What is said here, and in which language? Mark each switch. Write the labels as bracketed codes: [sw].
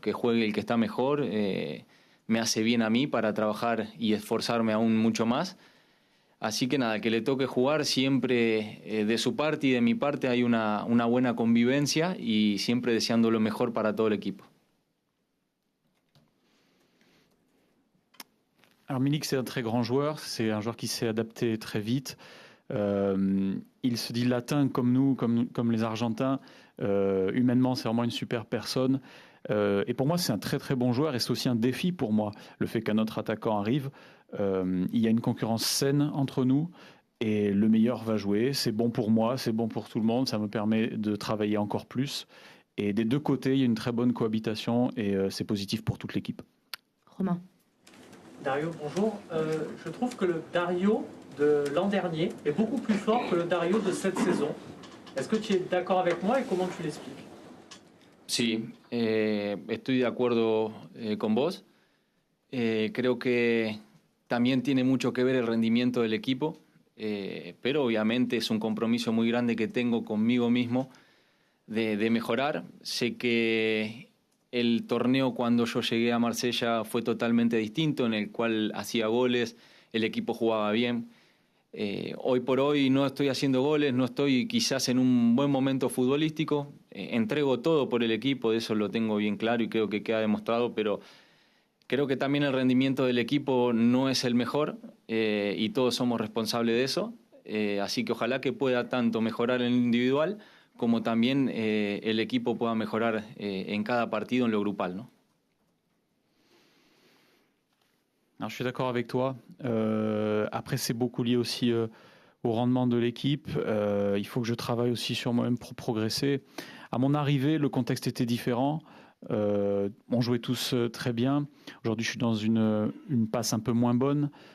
[es] Que juegue el que está mejor, me hace bien a mí para trabajar y esforzarme aún mucho más. Así que nada, que le toque jugar siempre de su parte y de mi parte hay una buena convivencia y siempre deseando lo mejor para todo el equipo. [fr] Alors Milik, c'est un très grand joueur, c'est un joueur qui s'est adapté très vite. Il se dit latin comme nous, comme les Argentins. Humainement, c'est vraiment une super personne. Et pour moi, c'est un très très bon joueur et c'est aussi un défi pour moi, le fait qu'un autre attaquant arrive. Il y a une concurrence saine entre nous et le meilleur va jouer. C'est bon pour moi, c'est bon pour tout le monde, ça me permet de travailler encore plus. Et des deux côtés, il y a une très bonne cohabitation et c'est positif pour toute l'équipe. Romain? Dario, bonjour. Je trouve que le Dario de l'an dernier est beaucoup plus fort que le Dario de cette saison. Est-ce que tu es d'accord avec moi et comment tu l'expliques? [es] Sí, estoy de acuerdo con vos. Creo que también tiene mucho que ver el rendimiento del equipo, pero obviamente es un compromiso muy grande que tengo conmigo mismo de mejorar. Sé que el torneo cuando yo llegué a Marsella fue totalmente distinto, en el cual hacía goles, el equipo jugaba bien. Hoy por hoy no estoy haciendo goles, no estoy quizás en un buen momento futbolístico, entrego todo por el equipo, de eso lo tengo bien claro y creo que queda demostrado, pero creo que también el rendimiento del equipo no es el mejor y todos somos responsables de eso, así que ojalá que pueda tanto mejorar en el individual como también el equipo pueda mejorar en cada partido en lo grupal, ¿no? [fr] Alors, je suis d'accord avec toi. Après, c'est beaucoup lié aussi au rendement de l'équipe. Il faut que je travaille aussi sur moi-même pour progresser. À mon arrivée, le contexte était différent. On jouait tous très bien. Aujourd'hui, je suis dans une passe un peu moins bonne.